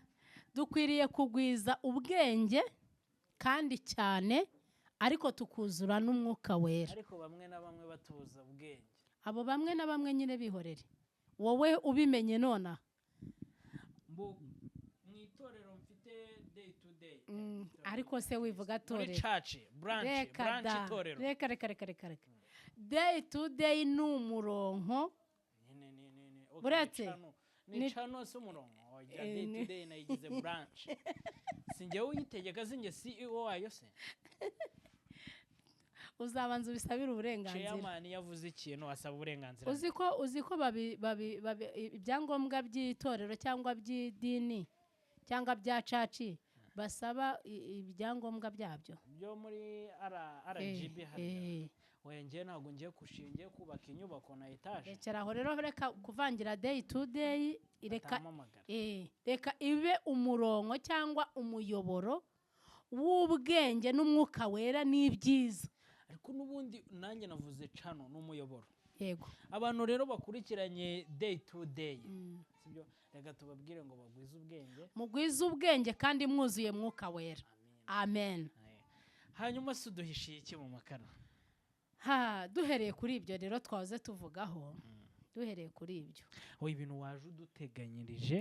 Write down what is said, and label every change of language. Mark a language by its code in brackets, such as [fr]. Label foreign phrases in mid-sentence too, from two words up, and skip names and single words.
[rw] dukwiriye kugwiza ubwenge kandi cyane ariko tukuzura n'umwuka wera ariko bamwe na bamwe batubuza ubwenge abo bamwe na bamwe nyine bihorere wowe ubimenye nona mu itorero mfite [en] day to day [rw] ariko se wivuga torero muri [en] church branch [rw] itorero reka [en] day to day [rw] ni umuronko buretse ni channel se umuronko [en] day to day [rw] nayigize branch sinjye uyitegeka sinjye CEO wayo se uzabanza ubisabira uburenganzira chairman yavuze ikintu asaba uburenganzira uziko ibyangombwa by'itorero cyangwa by'idini cyangwa bya caci basaba ibyangombwa byabyo byo muri RGB hariya wenge ntabwo ngiye kushingiye kubaka inyubako na etaje rekeraho rero reka kuvangira [en] day to day [rw] reka ibe umurongo cyangwa umuyoboro w'ubwenge n'umwuka wera n'ibyiza ariko n'ubundi nanjye navuze cano n'umuyoboro yego abantu rero bakurikiranye [en] day to day [rw] sibyo reka tubabwire ngo bagwize ubwenge mugwize ubwenge kandi mwuzuye mwuka wera amen hanyuma se uduhishiye iki mu makara duhereye kuri ibyo rero twahoze tuvugaho duhereye kuri ibyo ibintu waje uduteganyirije